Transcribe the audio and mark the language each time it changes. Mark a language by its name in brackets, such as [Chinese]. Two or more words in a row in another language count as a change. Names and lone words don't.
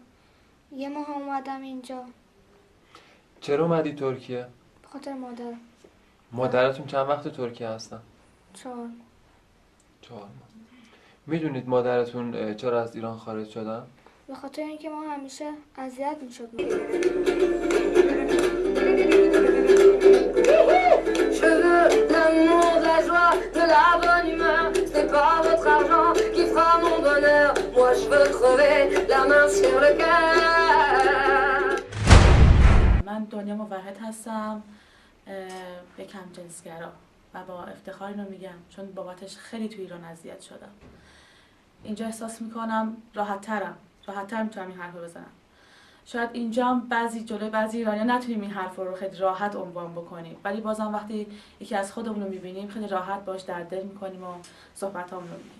[Persian] یه ماه اومدم اینجا. چرا اومدی ترکیه؟ به خاطر مادرم. مادرتون چند وقت ترکیه هستن؟ 4 4 ماه. میدونید مادرتون چرا از ایران خارج شدن؟ به خاطر اینکه ما همیشه اذیت میشد. [French] Je veux l'amour, de la joie, de la bonne humeur. C'est pas votre argent qui fera mon bonheur. Moi je veux crever la main sur le cœur. [Persian] من دنیا موحد هستم، یک همجنسگرا، و با افتخار اینو میگم چون بابتش خیلی تو ایران اذیت شدم. اینجا احساس میکنم راحت‌تر میتونم این حرفو بزنم. شاید اینجا جلوی بعضی ایرانی‌ها نتونیم این حرف رو خیلی راحت عنوان بکنیم، ولی بازم وقتی یکی از خودمون رو میبینیم خیلی راحت باش در دل میکنیم و صحبتامون رو میگیم.